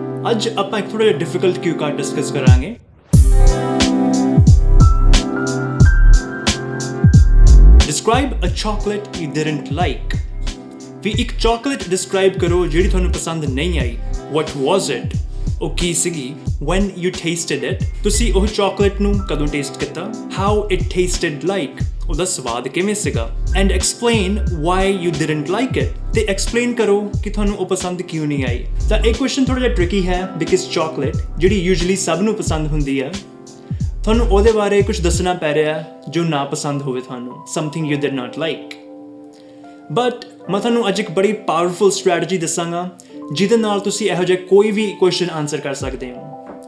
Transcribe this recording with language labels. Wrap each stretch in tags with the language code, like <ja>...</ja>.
<pa>ਅੱਜ ਆਪਾਂ ਇੱਕ ਥੋੜਾ ਜਿਹਾ ਡਿਫਿਕਲਟ ਕਿਊ ਕਾਰਡ ਡਿਸਕਸ ਕਰਾਂਗੇ।</pa> <en>Describe a chocolate you didn't like.</en> <pa>ਵੀ ਇੱਕ chocolate describe ਕਰੋ ਜਿਹੜੀ ਤੁਹਾਨੂੰ ਪਸੰਦ ਨਹੀਂ ਆਈ।</pa> <en>What was it?</en> <pa>ਉਹ ਕੀ ਸੀਗੀ?</pa> <en>When you tasted it,</en> <pa>ਤੁਸੀਂ ਉਹ chocolate ਨੂੰ ਕਦੋਂ ਟੇਸਟ ਕੀਤਾ?</pa> <en>How it tasted like.</en> <pa>ਉਹਦਾ ਸਵਾਦ ਕਿਵੇਂ ਸੀਗਾ?</pa> <en>And explain why you didn't like it.</en> <pa>ਤੇ explain ਕਰੋ ਕਿ ਤੁਹਾਨੂੰ ਉਹ ਪਸੰਦ ਕਿਉਂ ਨਹੀਂ ਆਈ। ਤਾਂ ਇਹ question ਥੋੜਾ ਜਿਹਾ tricky ਹੈ because chocolate ਜਿਹੜੀ usually ਸਭ ਨੂੰ ਪਸੰਦ ਹੁੰਦੀ ਹੈ, ਤੁਹਾਨੂੰ ਉਹਦੇ ਬਾਰੇ ਕੁਝ ਦੱਸਣਾ ਪੈ ਰਿਹਾ ਜੋ ਨਾ ਪਸੰਦ ਹੋਵੇ ਤੁਹਾਨੂੰ,</pa> <en>something you did not like.</en> <pa>But ਮੈਂ ਤੁਹਾਨੂੰ ਅੱਜ ਇੱਕ ਬੜੀ ਪਾਵਰਫੁਲ ਸਟ੍ਰੈਟਜੀ ਦੱਸਾਂਗਾ ਜਿਹਦੇ ਨਾਲ ਤੁਸੀਂ ਇਹੋ ਜਿਹਾ ਕੋਈ ਵੀ ਕੁਐਸਚਨ ਆਨਸਰ ਕਰ ਸਕਦੇ ਹੋ।</pa>